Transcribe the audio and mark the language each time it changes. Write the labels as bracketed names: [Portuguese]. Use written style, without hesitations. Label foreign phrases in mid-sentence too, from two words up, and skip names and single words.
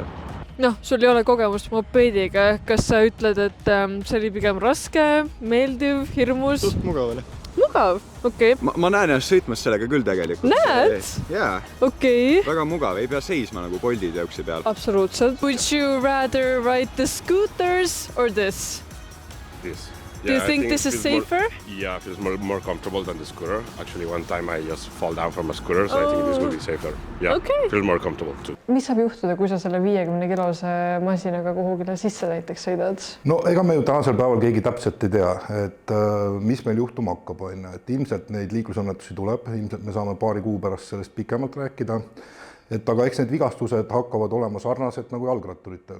[Estonian] Sul ei ole kogemust mopeediga. Kas sa ütled, et see oli pigem raske, meeldiv, hirmus? Suht mugav oli. Mugav? Okei. Ma näen ennast sõitmas sellega küll tegelikult. Näed? Jaa. Okei. Väga mugav, ei pea seisma nagu Bolti tõuksi peal. Absoluutselt. [English] Would you rather ride the scooters or this? This. Do you think this is safer? Yeah, it feels more comfortable than the scooter. Actually, one time I just fall down from a scooter, so I think this will be safer. Yeah, Okay. Feel more comfortable too. [Estonian] Mis saab juhtuda, kui sa selle 50-kilose masinaga kuhugile sisse näiteks sõidad? No ega me ju tänasel päeval keegi täpselt ei tea, et mis meil juhtuma hakkab, et ilmselt neid liiklusõnnetusi tuleb, ilmselt me saame paari kuu pärast sellest pikemalt rääkida. Aga eks need vigastused hakkavad olema sarnased nagu jalgratturitel.